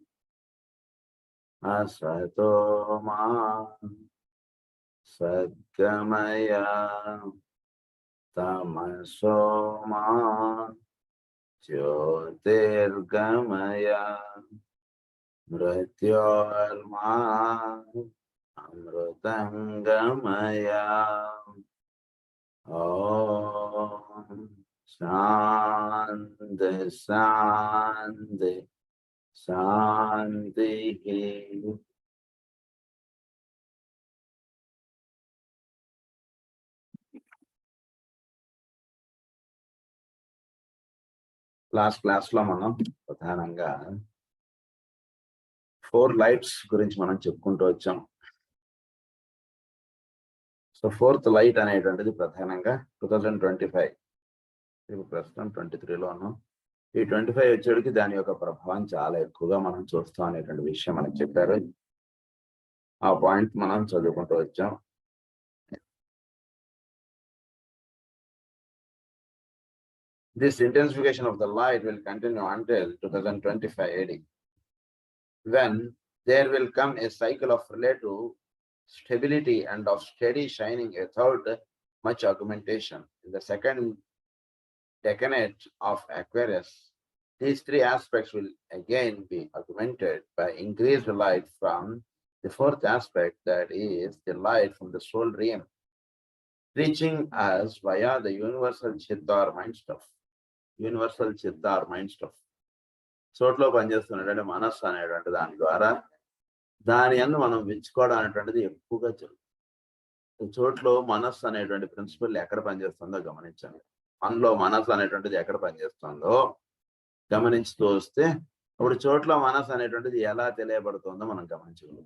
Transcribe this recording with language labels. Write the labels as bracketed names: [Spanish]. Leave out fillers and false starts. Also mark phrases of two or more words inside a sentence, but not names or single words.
[Sanskrit] असतो मा सद्गमय तमसो मा ज्योतिर्गमय मृत्योर्मा अमृतंगमय। ओम शांति शांति शांति। [English] last class [Telugu] లో మనం ప్రధానంగా 4 లైట్స్ గురించి మనం చెప్పుకుంటూ వచ్చాం. సో 4th లైట్ అనేటువంటిది ప్రధానంగా 2025, ఇప్పుడు ప్రస్తుతం 23లో ఉన్నాం. ఈ 25 వచ్చేటికి దాని యొక్క ప్రభావం చాలా ఎక్కువగా మనం చూస్తాం అనేటువంటి విషయం మనకు చెప్పారు. ఆ పాయింట్ మనం చదువుకుంటూ వచ్చాం. [English] This intensification of the light will continue until 2025 AD, when there will come a cycle of relative stability and of steady shining without much augmentation. In the second decade of Aquarius, these 3 aspects will again be augmented by increased light from the 4th aspect, that is the light from the soul realm, reaching us via the universal Chitta mind stuff. Universal Chitta or mind stuff, [Telugu] చోట్లో పనిచేస్తున్నటువంటి మనస్సు అనేటువంటి దాని ద్వారా దాని యందు మనం విచ్చుకోవడం అనేటువంటిది ఎక్కువగా జరుగుతుంది. చోట్లో మనస్సు అనేటువంటి ప్రిన్సిపల్ ఎక్కడ పనిచేస్తుందో గమనించండి. మనలో మనస్సు అనేటువంటిది ఎక్కడ పనిచేస్తుందో గమనించుతూ వస్తే అప్పుడు చోట్లో మనస్సు అనేటువంటిది ఎలా తెలియబడుతుందో మనం గమనించగలం.